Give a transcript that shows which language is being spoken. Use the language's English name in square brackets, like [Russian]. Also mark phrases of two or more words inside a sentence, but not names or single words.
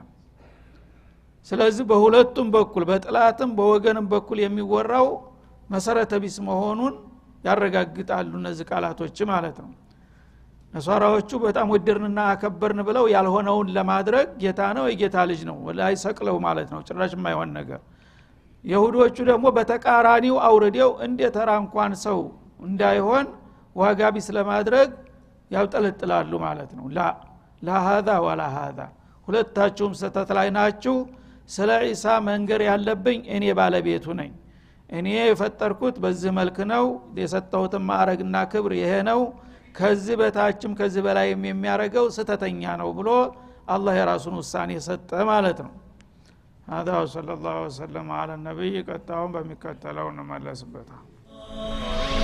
[Amharic] ስለዚህ በሁለቱም በኩል በጥላትም በወገንም በኩል የሚወራው መሰረተ ቢስ መሆኑን ያረጋግጣሉ እነዚህ ቃላቶች ማለት ነው። ነሷራዎቹ በጣም ወደርንና አከበርን ብለው ያልሆነውን ለማድረግ ጌታ ነው የጌታ ልጅ ነው ወላይ ሰቅለው ማለት ነው ጭራሽ የማይሆን ነገር። ይሁዶቹ ደግሞ በተቃራኒው አውርደው እንደ ተራ እንኳን ሰው እንዳይሆን ዋጋ ቢስ ለማድረግ ያውጠለጥላሉ ማለት ነው። [Arabic] لا هذا ولا هذا [Amharic] ሁለታችሁም ሰተት ላይ ናችሁ። ስለ ኢሳ መንገር ያለብኝ እኔ ባለቤቱ ነኝ። እኔ የፈጠርኩት በዚህ መልክ ነው። የሰጠሁት ማዕረግና ክብር ይሄ ነው። ከዚህ በታችም ከዚህ በላይም የሚያረገው ስተተኛ ነው ብሎ አላህ የራሱን ውሳኔ ሰጠ ማለት ነው። [Arabic] هذا صلى الله وسلم على النبي [Amharic] ቀጣውን በሚከተለው እንመለስበታለን።